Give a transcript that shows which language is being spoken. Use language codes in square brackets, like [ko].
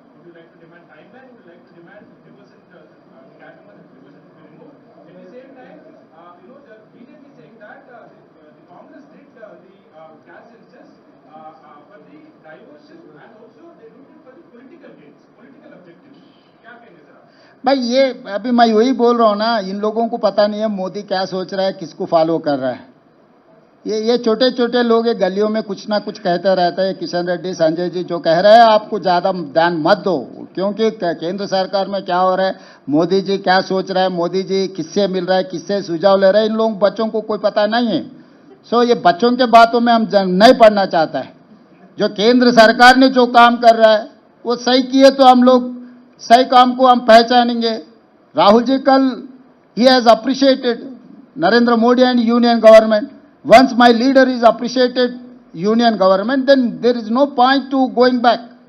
[en] Would you like to demand timeline? Would you like to demand 50% cash amount, 50% to be removed? At the same time, the BJP is saying that the Congress did the cash census for the diversion and also they do it for the political gains, political objectives. [hi] क्या कहेंगे sir आप? भाई ये अभी मैं वही बोल रहा हूँ ना, इन लोगों को पता नहीं है मोदी क्या सोच रहा है, किसको फॉलो कर रहा है। ये छोटे छोटे लोग ये गलियों में कुछ ना कुछ कहते रहते हैं। किशन रेड्डी, संजय जी जो कह रहे हैं आपको ज्यादा ध्यान मत दो, क्योंकि केंद्र सरकार में क्या हो रहा है, मोदी जी क्या सोच रहा है, मोदी जी किससे मिल रहा है, किससे सुझाव ले रहे हैं, इन लोग बच्चों को कोई पता नहीं है। सो ये बच्चों के बातों में हम नहीं पढ़ना चाहता है। जो केंद्र सरकार ने जो काम कर रहा है वो सही किए तो हम लोग सही काम को हम पहचानेंगे। [en] Rahul ji [hi] कल he [en] Has appreciated Narendra Modi and union government. Once my leader is appreciated union government, then there is no point to going back.